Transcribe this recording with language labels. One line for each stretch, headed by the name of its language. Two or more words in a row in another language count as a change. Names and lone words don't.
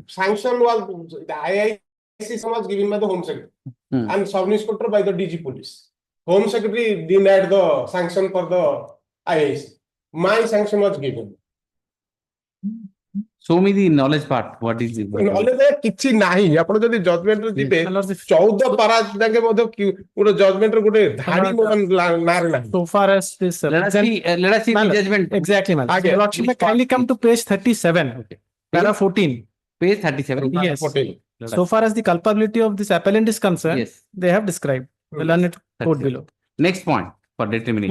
English: Sanction was, the IIC was given by the Home Secretary and Sub-Inspector by the DG Police. Home Secretary denied the sanction for the IIC. My sanction was given. Show me the knowledge part. What is it?
Odia: Knowledge କିଛି ନାହିଁ ଆପଣ ଯଦି ଜଜମେଣ୍ଟ ରେ ଯିବେ 14 ପାରା ଯାକେ ମଧ୍ୟ ଗୋଟେ ଜଜମେଣ୍ଟ ରେ ଗୋଟେ ଧାଡି ନାରେ ନାହିଁ.
English: So far as this. Let us see the judgment. Exactly, man. Your Lordship, may kindly come to page 37, para 14. Page 37. Yes. So far as the culpability of this appellant is concerned, Yes. they have described. The learned code below. Next point for determination.